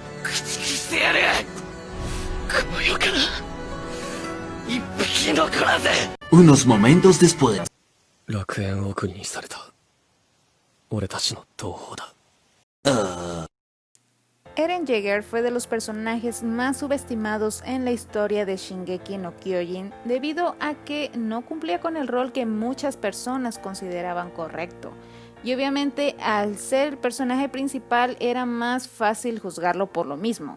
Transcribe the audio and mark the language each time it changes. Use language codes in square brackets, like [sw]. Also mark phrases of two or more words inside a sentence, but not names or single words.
[es] Unos momentos después. [ja] 楽園送りにされた俺たちの同胞だ。 [es] Eren Yeager fue de los personajes más subestimados en la historia de Shingeki no Kyojin debido a que no cumplía con el rol que muchas personas consideraban correcto. Y obviamente al ser el personaje principal era más fácil juzgarlo por lo mismo.